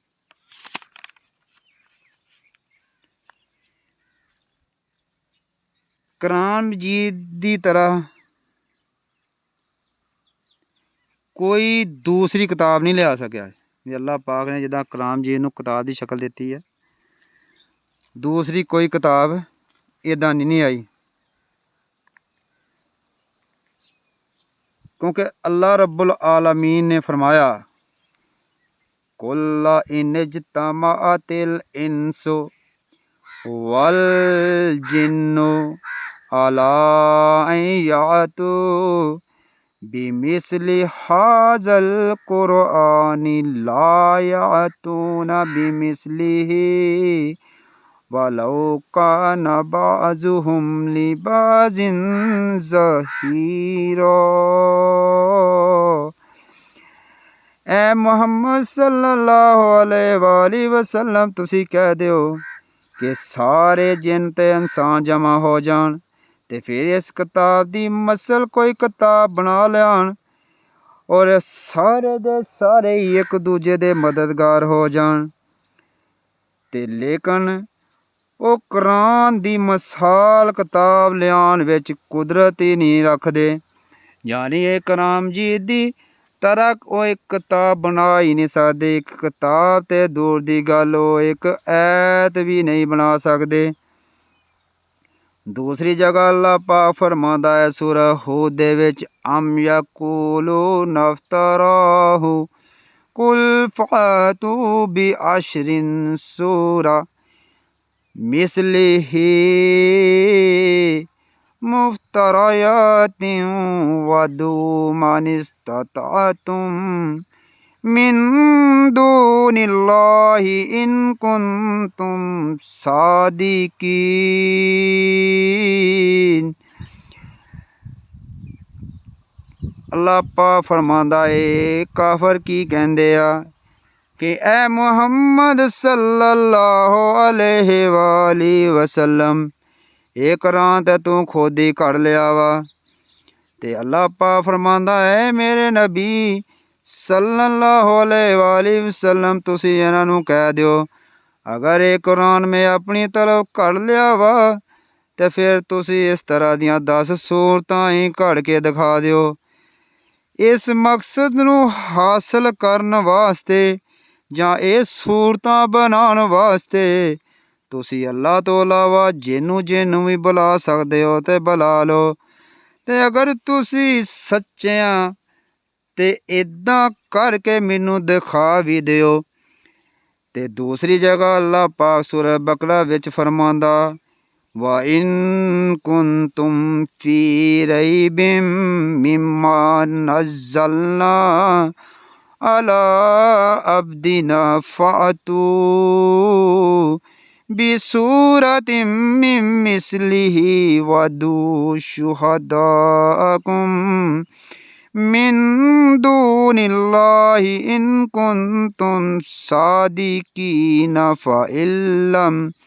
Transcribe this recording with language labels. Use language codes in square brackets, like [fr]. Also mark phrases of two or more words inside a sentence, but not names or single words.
[pa] ਕੁਰਾਨ ਮਜੀਦ ਦੀ ਤਰ੍ਹਾਂ ਕੋਈ ਦੂਸਰੀ ਕਿਤਾਬ ਨਹੀਂ ਲਿਆ ਸਕਿਆ ਵੀ ਅੱਲਾ ਪਾਕ ਨੇ ਜਿੱਦਾਂ ਕੁਰਾਨ ਮਜੀਦ ਨੂੰ ਕਿਤਾਬ ਦੀ ਸ਼ਕਲ ਦਿੱਤੀ ਹੈ, ਦੂਸਰੀ ਕੋਈ ਕਿਤਾਬ ਇੱਦਾਂ ਨਹੀਂ ਆਈ। ਕਿਉਂਕਿ ਅੱਲਾਹ [ar] ربّ العالمين [pa] ਨੇ ਫ਼ਰਮਾਇਆ [ar] قل لئن اجتمعت الإنس والجن على أن يأتوا بمثل هذا القرآن لا يأتون بمثله ولو كان بعضهم لبعض ظهيرا. [pa] ਐ ਮੁਹੰਮਦ [ar] صلى الله عليه وسلم [pa] ਤੁਸੀਂ ਕਹਿ ਦਿਓ ਕਿ ਸਾਰੇ ਜਿੰਨ ਤੇ ਇਨਸਾਨ ਜਮ੍ਹਾਂ ਹੋ ਜਾਣ ਤੇ ਫਿਰ ਇਸ ਕਿਤਾਬ ਦੀ ਮਿਸਲ ਕੋਈ ਕਿਤਾਬ ਬਣਾ ਲਿਆਣ ਔਰ ਸਾਰੇ ਦੇ ਸਾਰੇ ਇਕ ਦੂਜੇ ਦੇ ਮਦਦਗਾਰ ਹੋ ਜਾਣ ਤੇ ਲੇਕਿਨ ਉਹ ਕੁਰਾਨ ਦੀ ਮਿਸਾਲ ਕਿਤਾਬ ਲਿਆਉਣ ਵਿੱਚ ਕੁਦਰਤ ਹੀ ਨਹੀਂ ਰੱਖਦੇ, ਯਾਨੀ ਇਹ ਕਲਾਮ ਮਜੀਦ ਦੀ ਤਰ੍ਹਾਂ ਉਹ ਇੱਕ ਕਿਤਾਬ ਬਣਾ ਹੀ ਨਹੀਂ ਸਕਦੇ। ਇੱਕ ਕਿਤਾਬ ਤੇ ਦੂਰ ਦੀ ਗੱਲ ਉਹ ਇੱਕ ਐਤ ਵੀ ਨਹੀਂ ਬਣਾ ਸਕਦੇ। ਦੂਸਰੀ ਜਗ੍ਹਾ ਅੱਲਾਹ ਪਾਕ ਫਰਮਾਉਂਦਾ ਹੈ ਸੂਰਾ ਹੂਦ ਦੇ ਵਿੱਚ [ar] أم يقولون افتراه قل فأتوا ب عشر سور مثله مفتريات وادعوا من استطعتم من دون الله إن كنتم صادقين. [pa] ਅੱਲਾਹ ਪਾਕ ਫ਼ਰਮਾਂਦਾ ਹੈ ਕਾਫ਼ਰ ਕੀ ਕਹਿੰਦੇ ਆ ਕਿ ਐ ਮੁਹੰਮਦ [ar] صلى الله عليه وسلم [pa] ਯੇ ਕੁਰਾਨ ਤੇ ਤੂ ਖ਼ੁਦ ਹੀ ਕਰ ਲਿਆ ਵਾ ਤੇ ਅੱਲਾਹ ਪਾਕ ਫ਼ਰਮਾਂਦਾ ਹੈ ਮੇਰੇ ਨਬੀ [ar] صلى الله عليه وسلم [pa] ਤੁਸੀਂ ਇਨ੍ਹਾਂ ਨੂੰ ਕਹਿ ਦਿਓ ਅਗਰ ਯੇ ਕੁਰਾਨ ਮੈਂ ਅਪਨੀ ਤਰਫ਼ ਕਰ ਲਿਆ ਵਾ ਤੇ ਫਿਰ ਤੁਸੀਂ ਇਸ ਤਰ੍ਹਾਂ ਦੀਆਂ 10 ਸੂਰਤਾਂ ਹੀ ਘੜ ਕੇ ਦਿਖਾ ਦਿਓ। ਇਸ ਮਕਸਦ ਨੂੰ ਹਾਸਿਲ ਕਰਨ ਵਾਸਤੇ ਜਾਂ ਇਹ ਸੂਰਤਾਂ ਬਣਾਉਣ ਵਾਸਤੇ ਤੁਸੀਂ ਅੱਲਾ ਤੋਂ ਇਲਾਵਾ ਜਿਹਨੂੰ ਵੀ ਬੁਲਾ ਸਕਦੇ ਹੋ ਤੇ ਬੁਲਾ ਲਓ ਤੇ ਅਗਰ ਤੁਸੀਂ ਸੱਚਿਆਂ ਤੇ ਇੱਦਾਂ ਕਰਕੇ ਮੈਨੂੰ ਦਿਖਾ ਵੀ ਦਿਓ। ਤੇ ਦੂਸਰੀ ਜਗ੍ਹਾ ਅੱਲਾ ਪਾਕ ਸੂਰਾ ਬਕਰਾ ਵਿੱਚ ਫਰਮਾਉਂਦਾ ਵਾ [ar] إن كنتم في ريب مما نزلنا على عبدنا فأتوا بسورة من مثله وادعوا شهداءكم من دون الله إن كنتم صادقين فإن لم